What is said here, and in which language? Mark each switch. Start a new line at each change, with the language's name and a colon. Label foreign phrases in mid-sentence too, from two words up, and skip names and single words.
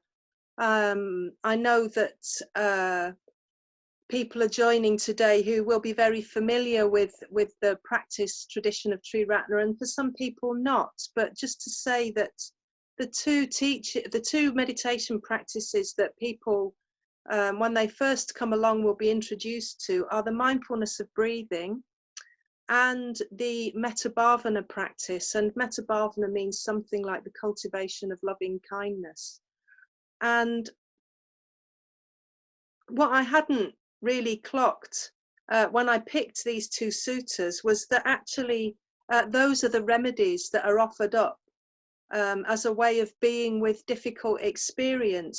English: I know that people are joining today who will be very familiar with the practice tradition of Triratna, and for some people not. But just to say that the two meditation practices that people, when they first come along, will be introduced to are the mindfulness of breathing and the
Pali: metta bhavana
English: practice. And
Pali: metta bhavana
English: means something like the cultivation of loving kindness. And what I hadn't really clocked when I picked these two suttas was that actually those are the remedies that are offered up as a way of being with difficult experience.